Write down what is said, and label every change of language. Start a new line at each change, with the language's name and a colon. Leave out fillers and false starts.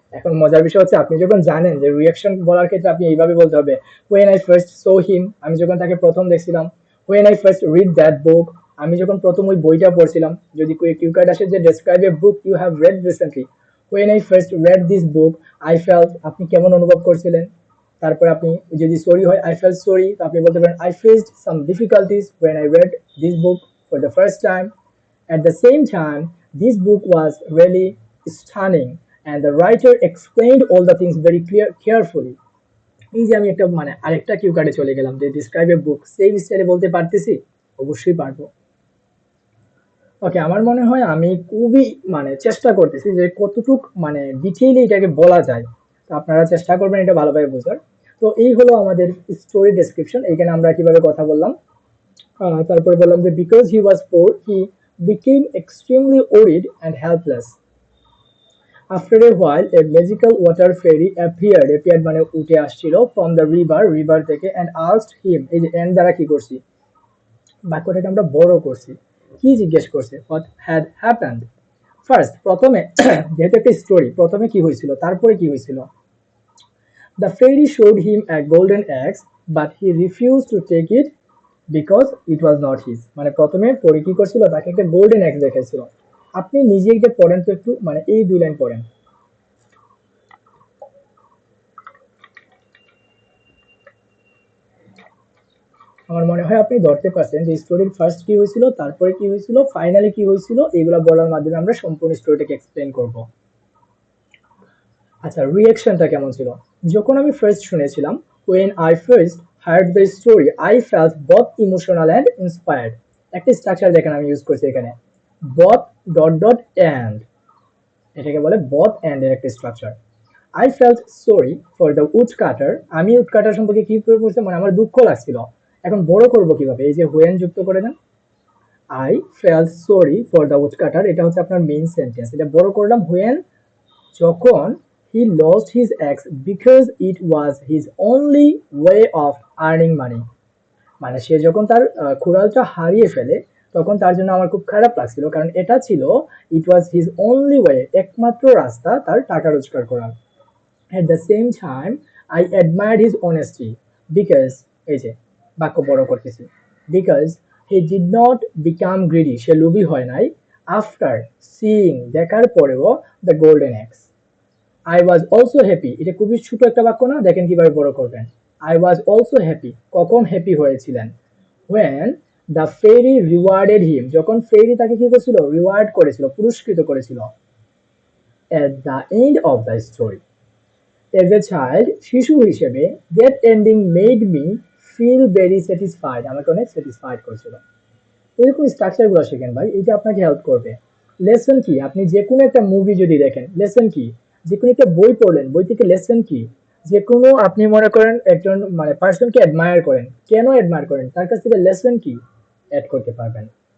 Bangla: এখন মজার বিষয় হচ্ছে আপনি যখন জানেন যে রিঅ্যাকশন বলার ক্ষেত্রে আপনি এইভাবে বলতে হবে,
English: when I first saw him,
Bangla: আমি যখন তাকে প্রথম দেখছিলাম,
English: when I first read that book,
Bangla: আমি যখন প্রথম ওই বইটা পড়ছিলাম, যদি কিউ কার্ড আসে যে
English: describe a book you have read recently, when I first read this book I felt,
Bangla: আপনি কেমন অনুভব করছিলেন, তারপর আপনি যদি সরি হয়
English: I felt sorry,
Bangla: তো আপনি বলতে পারেন
English: I faced some difficulties when I read this book for the first time। At the same time, this book was really stunning and the writer explained all the things very carefully।
Bangla: এই যে আমি একটা মানে আরেকটা Q কার্ডে চলে গেলাম যে ডিসক্রাইব এ বুক, সেম স্টাইলে বলতে পারতেছি, অবশ্যই পারবো। ওকে, আমার মনে হয় আমি খুবই মানে চেষ্টা করতেছি যে কতটুক মানে ডিটেইলে এটাকে বলা যায়, তো আপনারা চেষ্টা করবেন এটা ভালোভাবে বোঝার। তো এই হলো আমাদের স্টোরি ডেসক্রিপশন, এখানে আমরা কিভাবে কথা বললাম, তারপরে বললাম যে
English: Because he was poor হি became extremely worried and helpless. After a while, a magical water fairy appeared
Bangla: মানে উঠে আসছিল
English: from the river থেকে, and asked him,
Bangla: এই যে and দ্বারা কি করছি, বাক্যটাকে আমরা বড় করছি, কি জিজ্ঞেস করছে,
English: what had happened।
Bangla: ফার্স্ট প্রথমে যেহেতু একটা স্টোরি, প্রথমে কি হয়েছিল
English: তারপরে কি হয়েছিল, the fairy showed him a golden axe but he refused to take it because it was not his।
Bangla: মানে প্রথমে পরে কি করছিল, তাকে একটা গোল্ডেন অ্যাক্স দেখাইছিল। আপনি নিজে এটা পড়েন তো একটু, মানে এই দুই লাইন পড়েন। আমার মনে হয় আপনি ধরতে পারছেন যে স্টোরির ফার্স্ট কি হয়েছিল, তারপরে কি হয়েছিল, ফাইনালি কি হয়েছিল, এগুলা বলার মাধ্যমে আমরা সম্পূর্ণ স্টোরিটাকে এক্সপ্লেন করব। আচ্ছা, রিঅ্যাকশনটা কেমন ছিল? যখন আমি ফার্স্ট শুনেছিলাম,
English: when I first heard the story I felt both emotional and inspired।
Bangla: একটা স্ট্রাকচার দেখেন আমি ইউজ করছি এখানে, both ডট ডট and, এটাকে বলে both and এর একটা structure.
English: I felt sorry for the woodcutter।
Bangla: আমি উডকাটার সম্পর্কে কি করে বলতে, মানে আমার দুঃখ লাগছিল। এখন বড় করব কিভাবে? এই যে when যুক্ত করে দেন,
English: I felt sorry for the woodcutter,
Bangla: এটা হচ্ছে আপনার মেইন সেন্টেন্স। এটা বড় করলাম
English: when, যখন he lost his axe because it was his only way of earning money।
Bangla: মানে সে যখন তার কুড়ালটা হারিয়ে ফেলে, তখন তার জন্য আমার খুব খারাপ লাগছিল, কারণ এটা ছিল
English: it was his only way,
Bangla: একমাত্র রাস্তা তার টাকা রোজগার করার।
English: at the same time I admired his honesty because,
Bangla: এই যে বাক্য বড় করতেছি,
English: because he did not become greedy,
Bangla: সে লোভী হয় নাই,
English: after seeing,
Bangla: দেখার পরেও,
English: the golden axe। I was also happy,
Bangla: এটা খুবই ছোট একটা বাক্য না, দেখেন কিভাবে বড় করবেন।
English: I was also happy,
Bangla: কখন হ্যাপি হয়েছিলেন?
English: when the fairy rewarded him,
Bangla: যখন ফেরি তাকে কি করেছিল, রিওয়ার্ড করেছিল, পুরস্কৃত করেছিল।
English: at the end of the story, as a child,
Bangla: শিশু হিসেবে,
English: that ending made me feel very satisfied,
Bangla: আমাকে অনেক স্যাটিসফাইড করেছিল। এরকম স্ট্রাকচার গুলো শেখেন ভাই, এটা আপনাকে হেল্প করবে। লেসন কি? আপনি যে কোনো একটা মুভি যদি দেখেন, লেসন কি? যে কোনো একটা বই পড়লেন, বই থেকে লেসন কি? যে কোনো, আপনি মনে করেন একজন মানে পার্সনকে অ্যাডমায়ার করেন, কেন অ্যাডমায়ার করেন, তার কাছ থেকে লেসন কি অ্যাড করতে পারবেন।